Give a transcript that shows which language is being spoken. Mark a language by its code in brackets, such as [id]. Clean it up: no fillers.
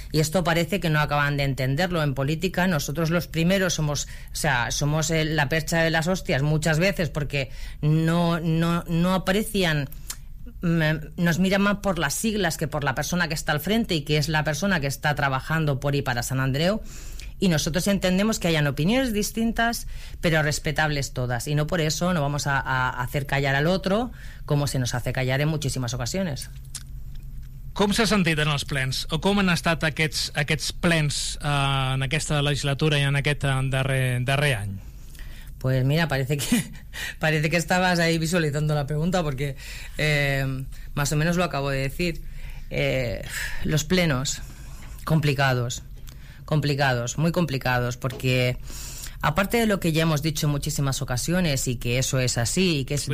[es] Y esto parece que no acaban de entenderlo. En política, nosotros los primeros somos, o sea, somos la percha de las hostias muchas veces, porque no aprecian, nos miran más por las siglas que por la persona que está al frente y que es la persona que está trabajando por y para San Andreu. Y nosotros entendemos que hayan opiniones distintas, pero respetables todas. Y no por eso no vamos a hacer callar al otro, como se nos hace callar en muchísimas ocasiones. [ca] Com s'ha sentit en els plens? O com han estat aquests plens en aquesta legislatura i en aquest darrer any? [es] Pues mira, parece que estabas ahí visualizando la pregunta, porque más o menos lo acabo de decir. Los plenos, complicados, muy complicados, porque aparte de lo que ya hemos dicho en muchísimas ocasiones y que eso es así y que es